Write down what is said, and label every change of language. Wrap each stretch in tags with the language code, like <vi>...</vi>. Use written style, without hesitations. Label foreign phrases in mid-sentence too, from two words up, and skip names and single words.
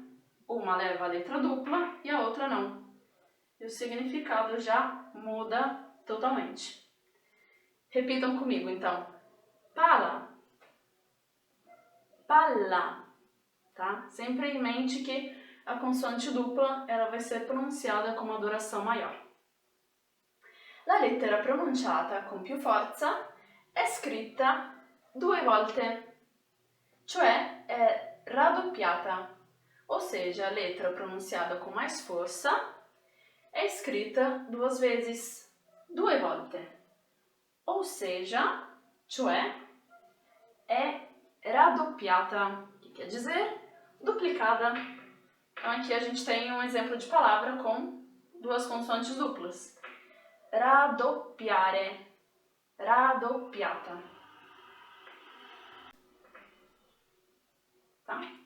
<pt>Uma leva a letra dupla e a outra não. E o significado já muda totalmente. Repitam comigo, então. Pala, palla, tá? Sempre em mente que a consoante dupla ela vai ser pronunciada com uma duração maior.</pt> <it>La lettera pronunciata con più forza è scritta 2 volte, cioè è raddoppiata,</it> <pt>ou seja, a letra pronunciada com mais força é escrita 2 vezes, 2 volte, ou seja,</pt> <it>cioè è raddoppiata,</it> <pt>que quer dizer duplicada. Então aqui a gente tem um exemplo de palavra com duas consoantes duplas.</pt> <it>Raddoppiare, raddoppiata.</it> <pt>Tá?</pt>